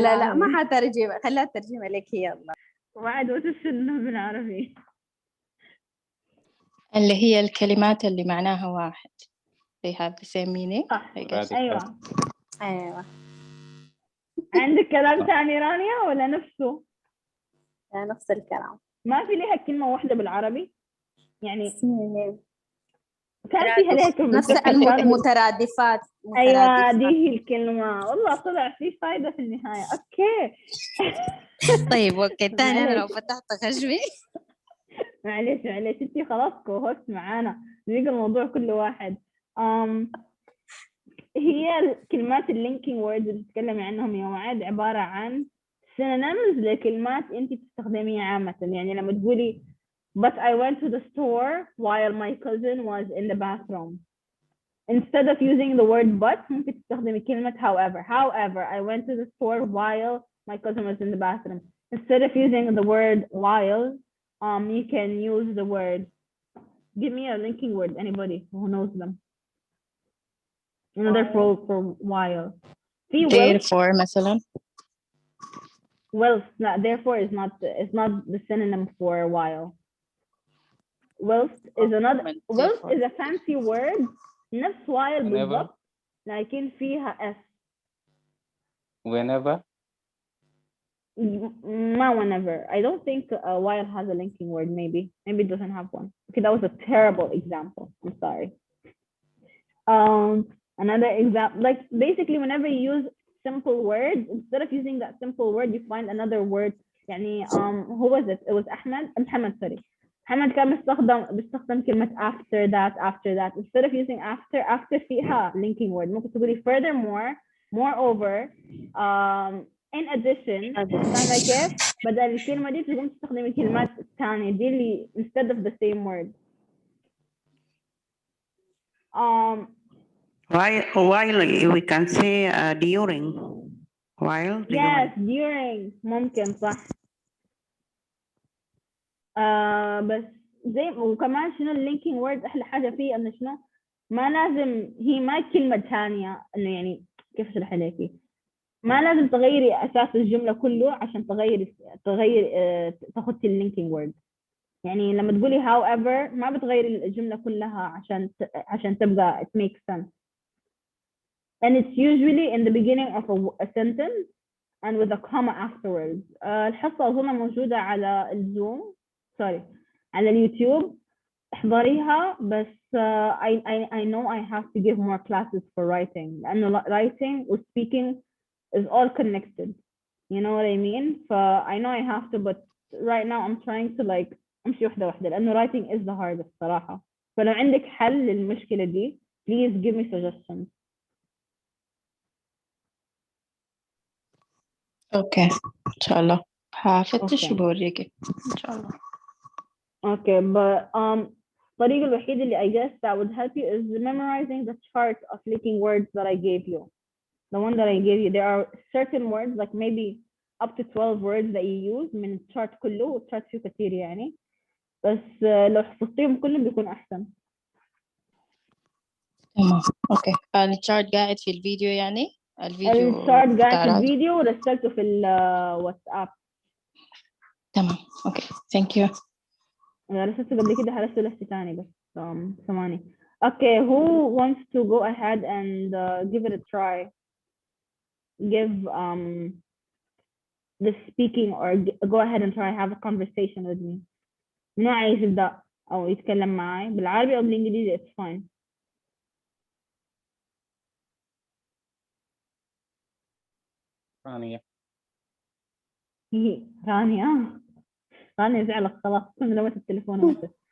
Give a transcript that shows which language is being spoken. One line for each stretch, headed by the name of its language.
Arabic: لا ما حترجم، خليها ترجم عليك هي. يلا
English: وعد what is synonym بالعربي؟
Arabic: اللي هي الكلمات اللي معناها واحد.
English: they have the same meaning.
Arabic: صح. ايوه عندك كلام ثاني رانيا ولا نفسه؟ نفس الكلام. ما في لها كلمة واحدة بالعربي يعني؟ كان فيها لها كلمة نفس المترادفات. أيوة دي هي الكلمة. والله طلع في فايدة في النهاية. أوكي. طيب أوكي تاني أنا لو فتحت خشبي. معلش أنتي خلاص كوهوست معانا، نيجي الموضوع كل واحد. هي الكلمات اللينكينج ووردز اللي بتتكلمي عنهم يا وعد عبارة عن synonyms لكلمات أنتي بتستخدميها عامة.
English: يعني لما تقولي but I went to the store while my cousin was in the bathroom. Instead of using the word but ممكن تستخدمي كلمة however I went to the store while my cousin was in the bathroom. Instead of using the word while you can use the word, give me a linking word, anybody who knows them. Another for while. Therefore مثلا. Whilst, no, therefore is not the synonym for while. Whilst is another. Whilst is a fancy word.
Arabic: نفس while بالضبط لكن فيها s.
English: Whenever. ما whenever. I don't think while has a linking word. Maybe it doesn't have one. Okay, that was a terrible example. I'm sorry. Another example, like basically whenever you use simple words, instead of using that simple word you find another word. يعني who was it? It was محمد sorry.
Arabic: محمد كان بيستخدم كلمة after that.
English: Instead of using after فيها linking word
Arabic: ممكن تقولي
English: furthermore, moreover, in addition.
Arabic: فاهمة كيف؟ بدل الكلمة دي تقوم تستخدمي كلمات ثانية دي اللي
English: instead of the same word. While we can say during. While.
Arabic: Yes, during ممكن صح. بس زي وكمان شنو اللينكينج وورد أحلى حاجة فيه إنه شنو ما لازم هي ما كلمة ثانية إنه يعني كيف أشرح لك ما لازم تغيري أساس الجملة كله عشان تغيري تاخدي اللينكينج وورد. يعني لما تقولي however ما بتغيري الجملة كلها عشان تبقى
English: it makes sense. And it's usually in the beginning of a sentence and with a comma afterwards.
Arabic: الحصة أظن موجودة على الزوم على اليوتيوب احضريها.
English: بس I know I have to give more classes for writing لأنه writing و speaking is all connected. You know what I mean? I know I have to, but right now I'm trying to like
Arabic: أمشي واحدة لأنه
English: writing is the hardest صراحة.
Arabic: فلو عندك حل للمشكلة دي
English: please give me suggestions.
Arabic: اوكي ان شاء الله هفتش وبوريكي ان شاء الله.
English: Okay, but
Arabic: الطريقة الوحيدة اللي
English: I guess that would help you is memorizing the chart of leaking words that I gave you. The one that I gave you, there are certain words like maybe up to 12 words that you use
Arabic: من الشارت كله، والشارت فيه كتير يعني، بس لو حفظتيهم كلهم بيكون أحسن. تمام اوكي. الشارت قاعد في الفيديو يعني؟ الفيديو الشارت قاعد في بتاع الفيديو ورسلته في الواتساب. تمام اوكي ثانك يو. أنا رسلته قبل كده، هرسل لسه تاني بس ثواني.
English: Okay, who wants to go ahead and give it a try? Give the speaking or go ahead and try have a conversation with me.
Arabic: منو عايز يبدأ أو يتكلم معي بالعربي أو بالإنجليزي
English: it's fine.
Arabic: رانيا. رانيا زعلت خلاص، كل رمت التليفون ومشت.